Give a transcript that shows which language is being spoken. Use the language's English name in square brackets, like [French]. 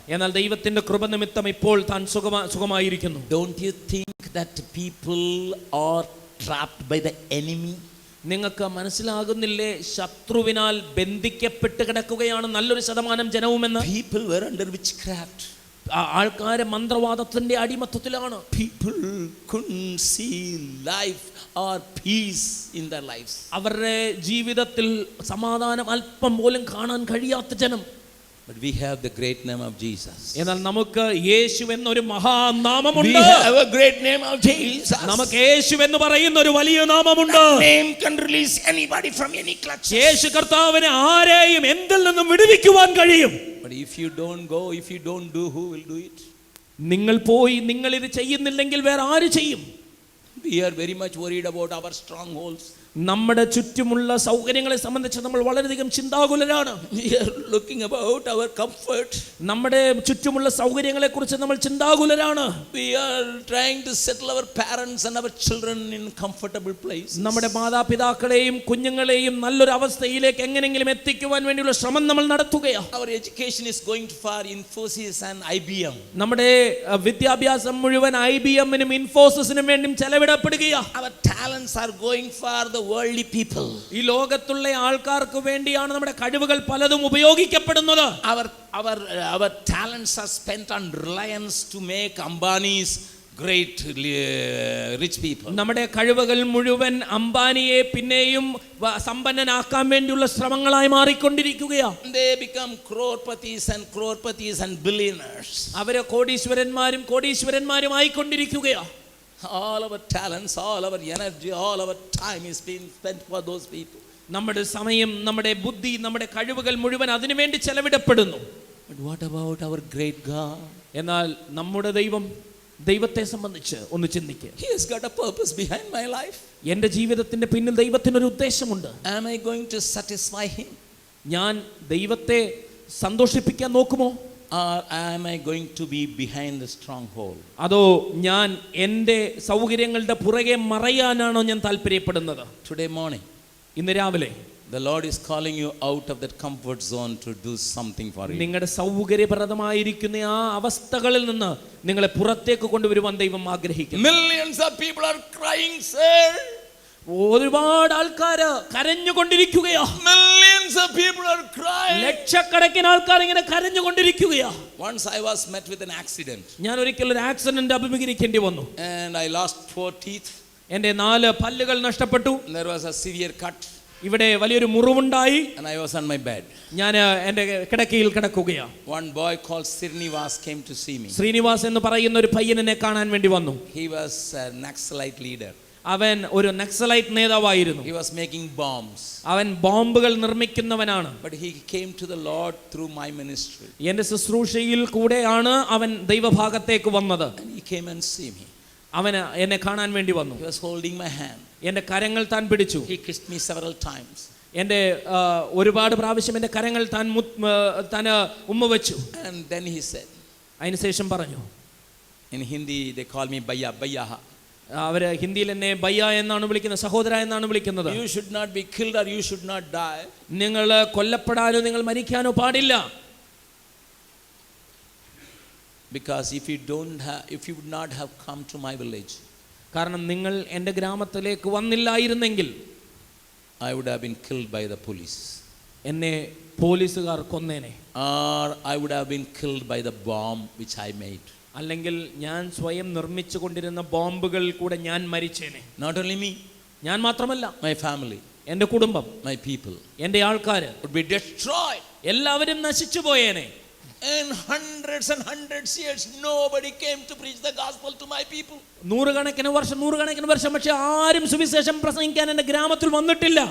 [Malayalam] എന്നാൽ ദൈവത്തിന്റെ കൃപ നിമിത്തം ഇപ്പോൾ താൻ സുഖമായിരിക്കുന്നു. [English] Don't you think that people are trapped by the enemy? [Malayalam] നിങ്ങൾക്ക് മനസ്സിലാകുന്നില്ലേ ശത്രുവിനാൽ ബന്ധിക്കപ്പെട്ട് കിടക്കുകയാണ് നല്ലൊരു ശതമാനം ജനവുമെന്ന്? [English] People were under witchcraft. [Malayalam] ആൾക്കാരെ മന്ത്രവാദത്തിന്റെ അടിമത്തത്തിലാണ്. [English] People couldn't see life or peace in their lives. [Malayalam] അവരുടെ ജീവിതത്തിൽ സമാധാനം അല്പം പോലും കാണാൻ കഴിയാത്ത ജനം. [English] But we have the great name of Jesus. [Malayalam] എന്നാൽ നമുക്ക് യേശു എന്നൊരു മഹാനാമമുണ്ട്. [English] We have a great name of Jesus. [Malayalam] നമുക്ക് യേശു എന്ന് പറയുന്ന ഒരു വലിയ നാമമുണ്ട്. [English] That name can release anybody from any clutches. [Malayalam] യേശു കർത്താവിനെ ആരെയും എന്തിൽ നിന്നും വിടുവിക്കുവാൻ കഴിയും. [English] But if you don't go, if you don't do, who will do it? [Malayalam] നിങ്ങൾ പോയി നിങ്ങൾ ഇത് ചെയ്യുന്നില്ലെങ്കിൽ വേറെ ആര് ചെയ്യും? [English] We are very much worried about our strongholds. [Malayalam] നമ്മുടെ ചുറ്റുമുള്ള സൗകര്യങ്ങളെ സംബന്ധിച്ച് നമ്മൾ വളരെയധികം ചിന്താകുലരാണ്. [English] We are looking about our comfort. [Malayalam] നമ്മുടെ ചുറ്റുമുള്ള സൗകര്യങ്ങളെ കുറിച്ച് നമ്മൾ ചിന്താകുലരാണ്. [English] We are trying to settle our parents and our children in comfortable places. [Malayalam] നമ്മുടെ മാതാപിതാക്കളെയും കുഞ്ഞുങ്ങളെയും നല്ലൊരു അവസ്ഥയിലേക്ക് എങ്ങനെയെങ്കിലും എത്തിക്കുവാൻ വേണ്ടിയുള്ള ശ്രമം നമ്മൾ നടത്തുകയാണ്. [English] Our education is going for Infosys and IBM. [Malayalam] നമ്മുടെ വിദ്യാഭ്യാസം മുഴുവൻ IBM-നും ഇൻഫോസിസിനും വേണ്ടി ചെലവിടപ്പെടുകയാണ്. [English] Our talents are going for the worldly people. [Malayalam] ഈ ലോകത്തുള്ള ആൾക്കാർക്ക് വേണ്ടിയാണ് നമ്മുടെ കഴിവുകൾ പലതും ഉപയോഗിക്കപ്പെടുന്നത്. [English] Our talents are spent on Reliance to make Ambani's great rich people. [Malayalam] നമ്മുടെ കഴിവുകൾ മുഴുവൻ അംബാനിയെ പിന്നെയും സമ്പന്നനാക്കാൻ വേണ്ടിയുള്ള ശ്രമങ്ങളായി മാറിക്കൊണ്ടിരിക്കുകയാണ്. [English] They become crorepathies and billionaires. [Malayalam] അവരെ കോടീശ്വരന്മാരും ആയിക്കൊണ്ടിരിക്കുകയാണ്. [English] All our talents, all our energy, all our time is being spent for those people. [Malayalam] നമ്മുടെ സമയം, നമ്മുടെ ബുദ്ധി, നമ്മുടെ കഴിവുകൾ മുഴുവൻ അതിനു വേണ്ടി ചെലവിടപ്പെടുന്നു. [English] But what about our great God? [Malayalam] എന്നാൽ നമ്മുടെ ദൈവത്തെ സംബന്ധിച്ച് ഒന്ന് ചിന്തിക്കുക. [English] He has got a purpose behind my life. [Malayalam] എൻ്റെ ജീവിതത്തിന്റെ പിന്നിൽ ദൈവത്തിനൊരു ഉദ്ദേശമുണ്ട്. [English] Am I going to satisfy him? [Malayalam] ഞാൻ ദൈവത്തെ സന്തോഷിപ്പിക്കാൻ നോക്കുമോ? [English] Or am I going to be behind the stronghold? [Malayalam] അതോ ഞാൻ എൻ്റെ സൗകര്യങ്ങളുടെ പുറകെ മറയാനാണോ ഞാൻ താല്പര്യപ്പെടുന്നത്? [English] Today morning, [Malayalam] ഇന്ന് രാവിലെ [English] The Lord is calling you out of that comfort zone to do something for you. [Malayalam] നിങ്ങളുടെ സൗകര്യപ്രദമായിരിക്കുന്ന ആ അവസ്ഥകളിൽ നിന്ന് നിങ്ങളെ പുറത്തേക്ക് കൊണ്ടുവരുവാൻ ദൈവം ആഗ്രഹിക്കുന്നു. [English] Millions of people are crying, sir. [Malayalam] ഒരുപാട് ആൾക്കാർ കരഞ്ഞുകൊണ്ടിരിക്കുകയാ. [English] Millions of people are crying. [Malayalam] ലക്ഷക്കണക്കിന് ആൾക്കാർ ഇങ്ങനെ കരഞ്ഞുകൊണ്ടിരിക്കുകയാ. [English] Once I was met with an accident. [Malayalam] ഞാൻ ഒരിക്കൽ ഒരു ആക്സിഡന്റ് അഭിമുഖീകരിക്കേണ്ടി വന്നു. [English] And I lost 4 teeth. [Malayalam] എൻ്റെ 4 പല്ലുകൾ നഷ്ടപ്പെട്ടു. [English] There was a severe cut. [Malayalam] ഇവിടെ വലിയൊരു മുറിവുണ്ടായി. [English] And I was on my bed. [Malayalam] ഞാൻ എൻ്റെ കിടക്കയിൽ കിടക്കുകയാ. [English] One boy called Srinivas came to see me. [Malayalam] Srinivas എന്ന് പറയുന്ന ഒരു പയ്യൻ എന്നെ കാണാൻ വേണ്ടി വന്നു. [English] He was a Naxalite leader. [Malayalam] അവൻ ഒരു നക്സലൈറ്റ് നേതാവായിരുന്നു. [English] He was making bombs. [Malayalam] അവൻ ബോംബുകൾ നിർമ്മിക്കുന്നവനാണ്. [English] But he came to the Lord through my ministry. [Malayalam] എൻ്റെ ശുശ്രൂഷയിൽ കൂടെയാണ് അവൻ ദൈവഭാഗത്തേക്ക് വന്നത്. [English] And he came and see me. [Malayalam] അവൻ എന്നെ കാണാൻ വേണ്ടി വന്നു. [English] He was holding my hand. [Malayalam] എൻ്റെ കരങ്ങൾ താൻ പിടിച്ചു. [English] He kissed me several times. [Malayalam] എൻ്റെ ഒരുപാട് പ്രാവശ്യം എൻ്റെ കരങ്ങൾ താൻ ഉമ്മ വെച്ചു. [English] And then he said, [Malayalam] അതിനുശേഷം പറഞ്ഞു, [English] in Hindi they call me Bhaiya, Bhaiya. [Malayalam] അവര് ഹിന്ദിയിൽ എന്നെ ബയ്യ എന്നാണ് വിളിക്കുന്നത്, സഹോദര എന്നാണ് വിളിക്കുന്നത്. [English] You should not be killed or you should not die. [Malayalam] നിങ്ങൾ കൊല്ലപ്പെടാനോ നിങ്ങൾ മരിക്കാനോ പാടില്ല. [English] Because if you would not have come to my village, [Malayalam] കാരണം നിങ്ങൾ എൻ്റെ ഗ്രാമത്തിലേക്ക് വന്നില്ലായിരുന്നെങ്കിൽ [English] I would have been killed by the police. [Malayalam] എന്നെ പോലീസുകാർ കൊന്നേനെ. [English] Or I would have been killed by the bomb which I made. [Malayalam] അല്ലെങ്കിൽ ഞാൻ സ്വയം നിർമ്മിച്ചു കൊണ്ടിരുന്ന ബോംബുകൾ കൂടെ ഞാൻ മരിച്ചേനെ. [English] Not only me, [Malayalam] ഞാൻ മാത്രമല്ല, [English] my family, [Malayalam] എൻ്റെ കുടുംബം, [English] my people [Malayalam] എൻ്റെ ആൾക്കാര് [English] would be destroyed. [Malayalam] എല്ലാവരും നശിച്ചു പോയേനെ. [English] And hundreds years nobody came to preach the gospel to my people. [Malayalam] നൂറുകണക്കിന് വർഷം പക്ഷെ ആരും സുവിശേഷം പ്രസംഗിക്കാൻ എൻ്റെ ഗ്രാമത്തിൽ വന്നിട്ടില്ല.